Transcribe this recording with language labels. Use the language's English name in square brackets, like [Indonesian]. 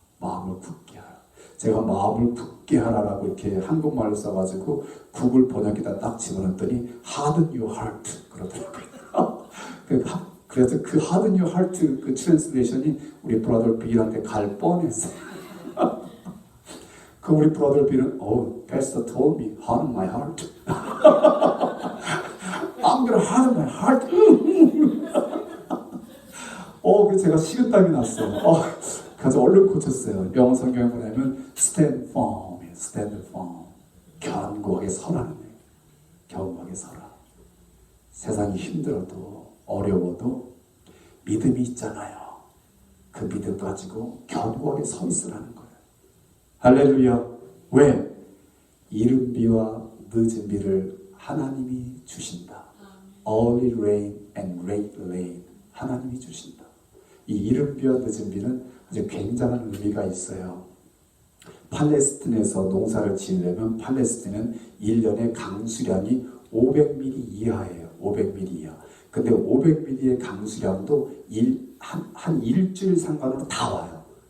[Korean] 마음을 굳게 하라. 제가 마음을 굳게 하라라고 이렇게 한국말로 써가지고 구글 번역기다 딱 집어넣었더니 [English] harden your heart [Korean] 그러더라고요. 그래서 그 [English] harden your heart [Korean] 그 트랜스레이션이 우리 브라더 빌한테 갈 뻔했어요. 그 우리 브라더 빌은 [English] pastor told me harden my heart. I'm gonna harden my heart. [Korean] 그래서 제가 식은땀이 났어요. 그래서 얼른 고쳤어요. 영어 성경에 보면 [English] stand firm, stand firm. [Korean] 견고하게 서라는 거예요. 견고하게 서라. 세상이 힘들어도 어려워도 믿음이 있잖아요. 그 믿음 가지고 견고하게 서 있으라는 거예요. 할렐루야. 왜? 이른 비와 늦은 비를 하나님이 주신다. [English] Early rain and late rain. [Korean] 하나님이 주신다. 이 이른 비와 늦은 비는 아주 굉장한 의미가 있어요. 팔레스틴에서 농사를 지으려면 팔레스틴은 1년에 강수량이 500mm 이하예요. 500mm 이하. 근데 500mm의 강수량도 한 일주일 상관으로 다 와요.